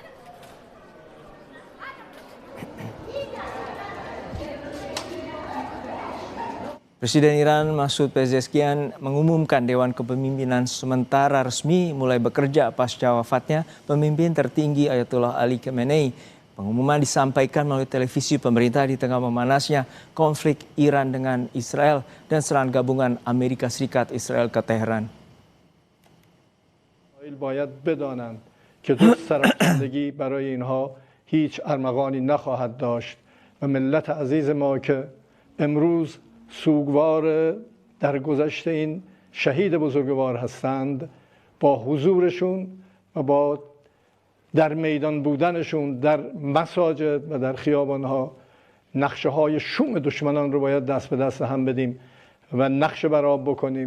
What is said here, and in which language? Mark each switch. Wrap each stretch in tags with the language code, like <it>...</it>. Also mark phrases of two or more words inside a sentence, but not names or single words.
<id>Presiden Iran Masoud Pezeshkian mengumumkan Dewan Kepemimpinan sementara resmi mulai bekerja pasca wafatnya pemimpin tertinggi Ayatollah Ali Khamenei. Pengumuman disampaikan melalui televisi pemerintah di tengah memanasnya konflik Iran dengan Israel dan serangan gabungan Amerika Serikat Israel ke Teheran.</id> <fa>باید بدانند که جز سرفکندگی برای اینها هیچ ارمغانی نخواهد داشت و ملت عزیز ما که امروز سوگوار در گذشت این شهید بزرگوار هستند با حضورشون و با در میدان بودنشون در مساجد و در خیابانها نقشه های شوم دشمنان رو باید دست به دست هم بدیم و نقشه برآب بکنیم.</fa>